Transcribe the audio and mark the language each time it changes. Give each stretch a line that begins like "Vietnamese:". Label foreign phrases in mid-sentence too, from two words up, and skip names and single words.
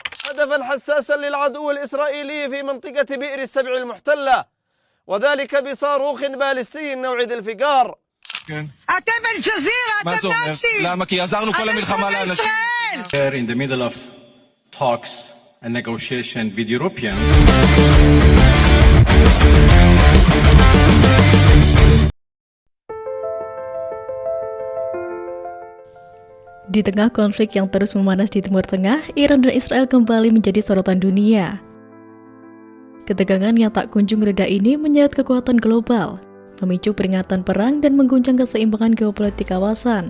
Arabic: هدفا حساسا للعدو الإسرائيلي في منطقة بئر السبع المحتلة، وذلك بصاروخ باليستي نوع ذي الفقار.
Hebrew: אתם אל-ג'זירה, אתם נאצים! למה? כי עזרנו כל המלחמה לאנשים.
English: We're in the middle of talks and negotiation with Europeans.
Indonesian: Di tengah konflik yang terus memanas di Timur Tengah, Iran dan Israel kembali menjadi sorotan dunia. Ketegangan yang tak kunjung reda ini menyeret kekuatan global, memicu peringatan perang dan mengguncang keseimbangan geopolitik kawasan.